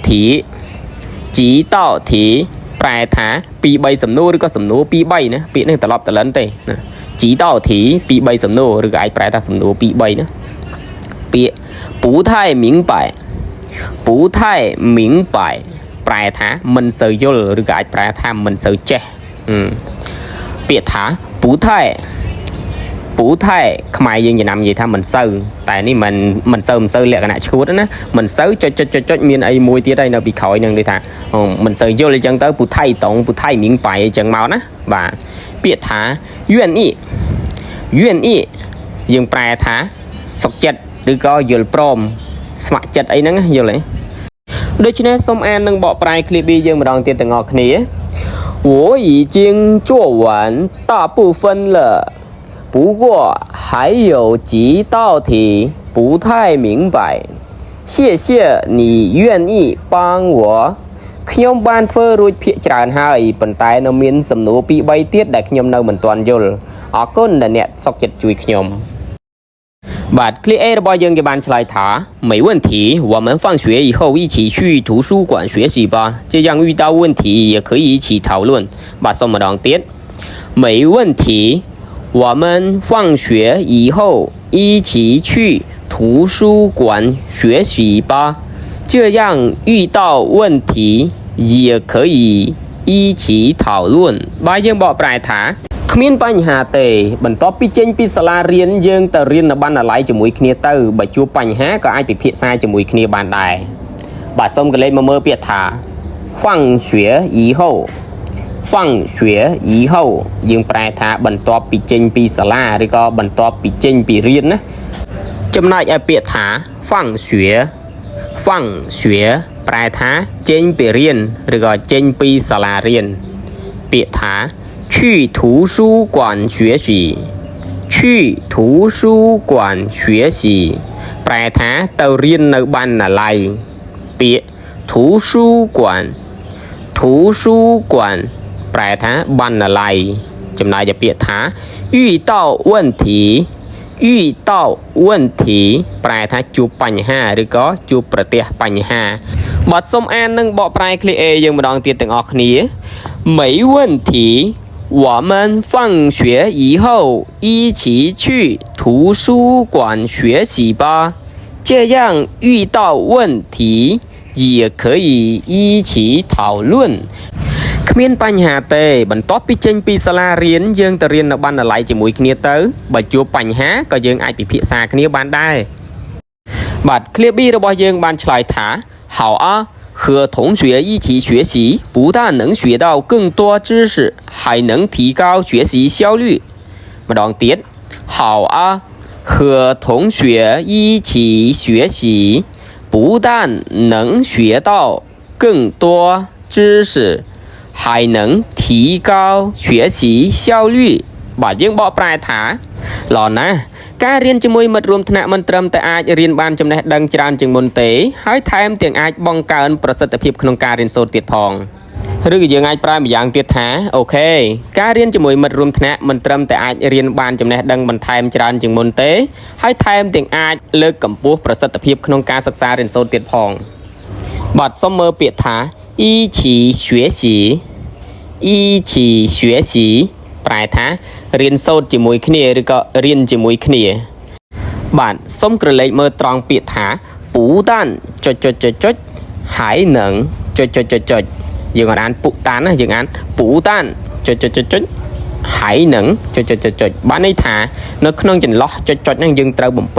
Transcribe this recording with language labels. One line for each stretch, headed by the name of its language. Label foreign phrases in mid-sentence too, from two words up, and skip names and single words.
Khmer: 题ប្រែថា 2-3 សំណួរឬក៏សំណួរ 2-3 ណាពាក្យនេះត្រឡប់ត្រឡិនទេណា
Chinese: 几道题
Khmer: 2-3 សំណួរឬក៏អាចប្រែថាសំណួរ 2-3 ណាពាក្យ
Chinese: 不太明白
Khmer: ប្រែថាមិនសូវយល់ឬក៏អាចប្រែថាមិនសូវចេះពាក្យថា
Chinese: 不太
Khmer: ខ្មែរយើងចំណាំ និយាយថាមិនសូវតែនេះមិនសូវលក្ខណៈឈួតណាមិនសូវចុចមានអីមួយទៀតហើយនៅពីក្រោយនឹងដូចថាមិនសូវយល់អញ្ចឹងទៅ
Chinese: 不太懂不太明白
Khmer: អញ្ចឹងមកណាបាទពាក្យថា愿意យើងប្រែថាសុខចិត្តឬក៏យល់ព្រមស្ម័គ្រចិត្តអីហ្នឹងយល់ទេដូ ច្នេះសូមអាននិងបកប្រែ clip យើងម្ដងទៀតទាំងអស់គ្នា
Chinese: 我已经做完大部分了不过还有几道题不太明白谢谢你愿意帮我
Khmer: ខ្ញុំបានធ្វើរួចភាគច្រើនហើយប៉ុន្តែនៅមានសំណួរ 2-3 ទៀតដែលខ្ញុំនៅមិនទាន់យល់អរគុណដែលអ្នកសុខចិត្តជួយខ្ញុំបាទคลิป A របស់យើងគេបានឆ្លើយ
Chinese: ថា没问题我们放学以后一起去图书馆学习吧这样遇到问题也可以一起讨论
Khmer: បាទសូមម្ដងទៀត
Chinese: 没问题我们放学以后一起去图书馆学习吧这样遇到问题也可以一起讨论
Khmer: បាទយើងបកប្រែថាគ្មានបញ្ហាទេបន្ទាប់ពីចេញពីសាលារៀនយើងទៅរៀននៅបណ្ណាល័យជាមួយគ្នាទៅបើជួបបញ្ហាក៏អាចពិភាក្សាជាមួយគ្នាបានដែរបាទសូមកលេចមកមើលពាក្យថា
Chinese: 放学以后放学以后
Khmer: យើងប្រែថាបន្ទាប់ពីចេញពីសាលាឬក៏បន្ទាប់ពីចេញពីរៀនណាចំណែកឯពាក្យថា放学 ប្រែថាចេញពីរៀនឬក៏ចេញពីសាលារៀនពាក្យថា
Chinese: 去图书馆学习去图书馆学习
Khmer: ប្រែថាទៅរៀននៅបណ្ណាល័យពាក្យ图书馆ប្រែថាបណ្ណាល័យចំណែកឯពាក្យថា
Chinese: 遇到问题
Khmer: ប្រែថាជួបបញ្ហាឬក៏ជួបប្រទះបញ្ហាបាទសូមអាននឹងបកប្រែឃ្លា A យើងម្ដងទៀតទាំងអស់គ្នា
Chinese: 没问题我们放学以后一起去图书馆学习吧这样遇到问题也可以一起讨论
Khmer: គ្មានបញ្ហាទេបន្ទាប់ពីចេញ ពីសាលារៀនយើងទៅរៀននៅបណ្ណាល័យជាមួយគ្នាទៅបើជួបបញ្ហាក៏យើងអាចពិភាក្សាគ្នាបានដែរបាទឃ្លា B របស់យើងបានឆ្លើយថា
Chinese: 好啊和同学一起学习不但能学到更多知识还能提高学习效率ម្ដងទៀត好啊和同学一起学习不但能学到更多知识还
Khmer: 能提高学习效率បាទយើងបកប្រែថាល្អណាស់ការរៀនជាមួយមិត្តរួមថ្នាក់មិនត្រឹមតែអាចរៀនបានចំណេះដឹងច្រើនជាងមុនទេហើយថែមទាំងអាចបង្កើនប្រសិទ្ធភាពក្នុងការរៀនសូត្រទៀតផងឬក៏យើងអាចប្រើម្យ៉ាងទៀតថាអូខេការរៀនជាមួយមិត្តរួមថ្នាក់មិនត្រឹមតែអាចរៀនបានចំណេះដឹងបន្ថែមច្រើនជាងមុនទេហើយថែមទាំងអាចលើកកម្ពស់ប្រសិទ្ធភាពក្នុងការសិក្សារៀនសូត្រទៀតផងបាទសូមមើលពាក្យថា
Chinese: 一起学
Khmer: 习ប្រែថារៀនសូត្រជាមួយគ្នាឬក៏រៀនជាមួយគ្នាបាទសូមក្រឡេកមើលត្រង់ពាក្យថា不但ហើយនឹងយើងអានពុតានណាយើងអាន不但ហើយនឹងបានន័យថានៅក្នុងចន្លោះចុចហ្នឹងយើងត្រូវបំ